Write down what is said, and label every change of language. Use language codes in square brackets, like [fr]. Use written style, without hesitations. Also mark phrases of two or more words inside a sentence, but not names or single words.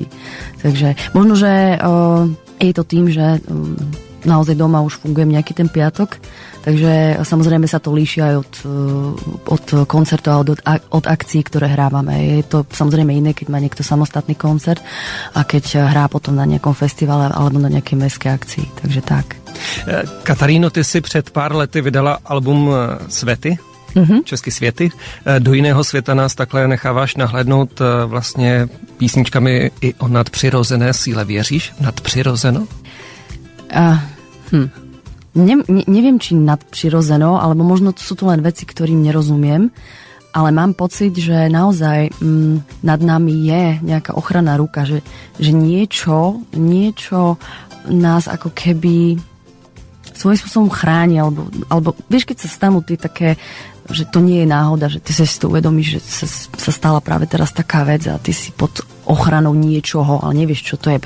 [sk] Takže možno, že je to tým, že naozaj doma už fungujem nejaký ten piatok, takže samozrejme sa to líši aj od koncertov a od akcií, ktoré hrávame. Je to samozrejme iné, keď má niekto samostatný koncert a keď hrá potom na nejakom festivale alebo na nejakej mestskej akcii. Takže tak. [cs] Kataríno, ty si před pár lety vydala album Svety, Česky světy. Do jiného světa nás takhle necháváš nahlédnout vlastně písničkami i o nadpřirozené síle. Věříš v nadpřirozeno? [sk] Neviem, či nadpřirozeno, alebo možno sú to len veci, ktorým nerozumiem, ale mám pocit, že naozaj nad nami je nejaká ochranná ruka, že niečo nás ako keby svojím spôsobom chráni, alebo vieš, keď sa stanú tie také, že to nie je náhoda, že ty si to uvedomíš, že sa stala práve teraz taká vec a ty si pod ochranou niečoho, ale nevieš, čo to je.